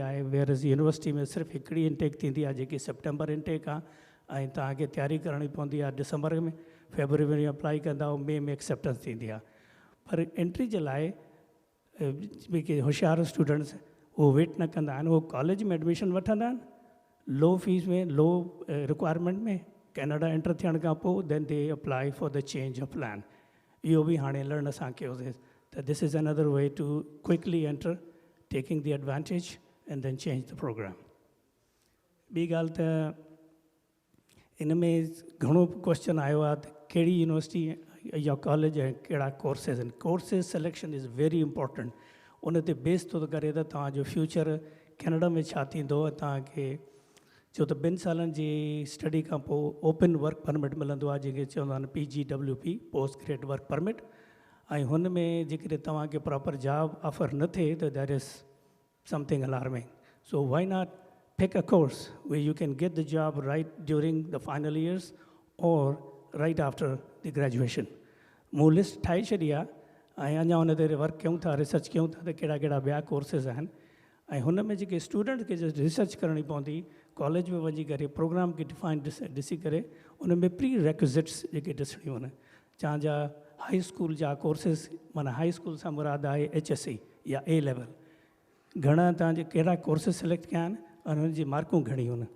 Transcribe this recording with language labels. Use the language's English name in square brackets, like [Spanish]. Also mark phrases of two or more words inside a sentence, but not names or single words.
[English] where university [Sindhi] में सिर्फ़ु हिकिड़ी इंटेक थींदी आहे, जेकी [English] September intake [Sindhi] आहे, ऐं तव्हांखे तयारी करणी पवंदी आहे दिसंबर में, फेबररी में अप्लाई कंदा, मई में एक्सेप्टेंस थींदी आहे। पर एंट्री जे लाइ जेके होशियारु स्टूडेंट्स उहो वेट न कंदा आहिनि, उहो कॉलेज में एडमिशन वठंदा आहिनि, [English] low fees [Sindhi] में, [English] low requirement [Sindhi] में, कैनेडा एंटर थियण खां पोइ [English] then they apply for the change of plan. [Sindhi] इहो बि हाणे लर्न असां कयोसीं त [English] this is another way to quickly enter, taking the advantage and then change the program. [Sindhi] ॿी ॻाल्हि त इन में घणो क्वेश्चन आयो आहे त कहिड़ी यूनिवर्सिटी या कॉलेज ऐं कहिड़ा कोर्सेस आहिनि। [English] courses selection is very important, [Sindhi] उन ते बेस थो करे त तव्हांजो फ्यूचर कैनेडा में छा थींदो। तव्हांखे छो त 2 सालनि जी स्टडी खां पोइ [English] open work permit [Sindhi] मिलंदो आहे, जंहिंखे चवंदा आहिनि PGWP, [English] post grad work permit. [Sindhi] ऐं हुन में जेकॾहिं तव्हांखे [English] proper job offer [Sindhi] न थिए त [English] there is something alarming. so why not pick a course where you can get the job right during the final years or right after the graduation. [Sindhi] मूं लिस्ट ठाहे छॾी आहे ऐं अञा हुन ते वर्क कयूं था, रिसर्च कयूं था त कहिड़ा कहिड़ा ॿिया कोर्सेस आहिनि। ऐं हुन में जेके स्टूडेंट खे रिसर्च करणी पवंदी, कॉलेज में वञी करे प्रोग्राम खे डिफाइन ॾिसी करे उन में [English] pre requisites [Sindhi] जेके ॾिसणियूं आहिनि, तव्हांजा [English] high school [Sindhi] जा कोर्सेस, माना [English] high school [Sindhi] सां मुराद आहे HSC या [English] A level, [Sindhi] घणा तव्हांजे कहिड़ा कोर्सेस सिलेक्ट कया आहिनि और उन जी मार्कूं घणियूं आहिनि।